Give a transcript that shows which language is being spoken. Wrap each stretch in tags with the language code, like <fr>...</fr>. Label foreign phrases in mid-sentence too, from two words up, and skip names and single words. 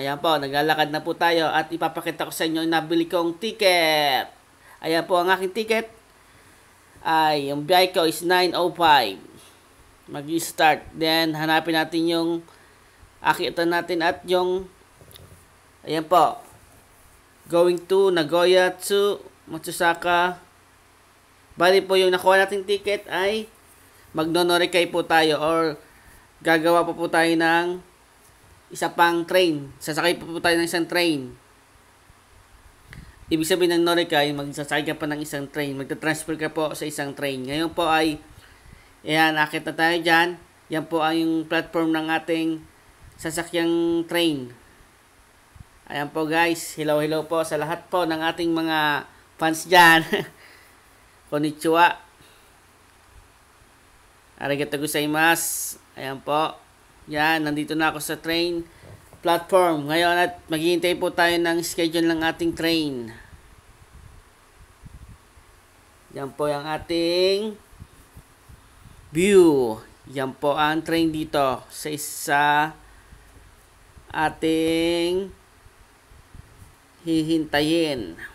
<tl>Ayan po, naglalakad na po tayo at ipapakita ko sa inyo yung nabili kong ticket. Ayan po ang aking ticket. Yung biyahe ko is 9:05. Mag-start. Then hanapin natin yung akita natin at yung ayan po.</tl> <en>Going to Nagoya to Matsusaka</en> <tl>Bali po yung nakuha nating ticket ay magno-noricay po tayo or gagawa po tayo ng isa pang train. Sasakay po tayo ng isang train. Ibig sabihin ng noricay, magsasakay ka pa ng isang train. Magta-transfer ka po sa isang train. Ngayon po ay, ayan, akit na tayo dyan. Yan po ay yung platform ng ating sasakyang train. Ayan po guys, hello po sa lahat po ng ating mga fans dyan.</tl> <ja>こんにちは。ありがとうございます.</ja> <tl>Ayan po. Yan, nandito na ako sa train platform. Ngayon at maghihintay po tayo ng schedule ng ating train. Yan po yung ating view. Yan po ang train dito sa isa ating hihintayin.</tl>